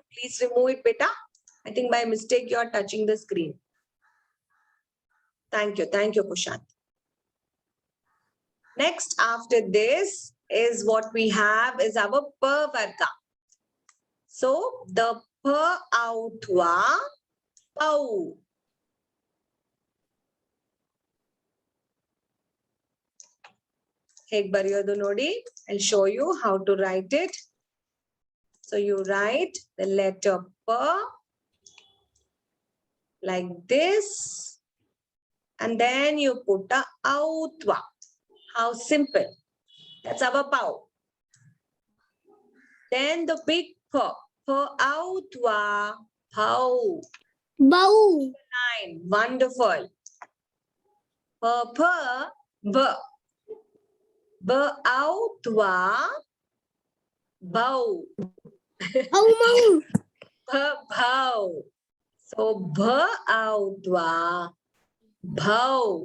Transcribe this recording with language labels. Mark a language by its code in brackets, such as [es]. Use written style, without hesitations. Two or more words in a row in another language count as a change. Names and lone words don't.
[en] Please remove it, beta. I think by mistake you are touching the screen. Thank you, Kushant. Next, after this is what we have is our pa varga. So the pa outwa pau. [kn] ಹೇಗ್ ಬರೆಯೋದು ನೋಡಿ. [en] I'll show you how to write it. So you write the letter pa like this, and then you put a outwa. How simple. That's our pau. Then the big pa outwa pau. Bow. Nine. Wonderful. Pa b. B outwa bow. Bow. Bow. So b outwa bow.